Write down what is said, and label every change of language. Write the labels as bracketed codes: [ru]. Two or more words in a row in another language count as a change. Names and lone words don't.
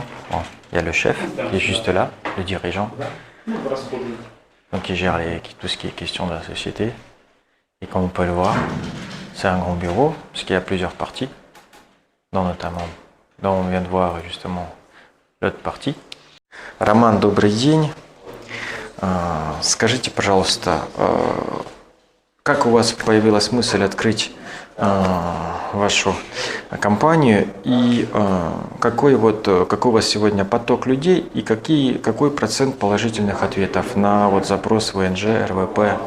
[fr] Bon, il y a le chef qui est juste là, le dirigeant. Donc il gère tout ce qui est question de la société. Et comme vous pouvez le voir, c'est un grand bureau, parce qu'il y a plusieurs parties, notamment, dont on vient de voir justement l'autre partie. [ru] Роман, добрый день. Скажите, пожалуйста, как у вас появилась мысль открыть вашу компанию и какой у вас сегодня поток людей и какой процент положительных ответов на запрос ВНЖ, РВП?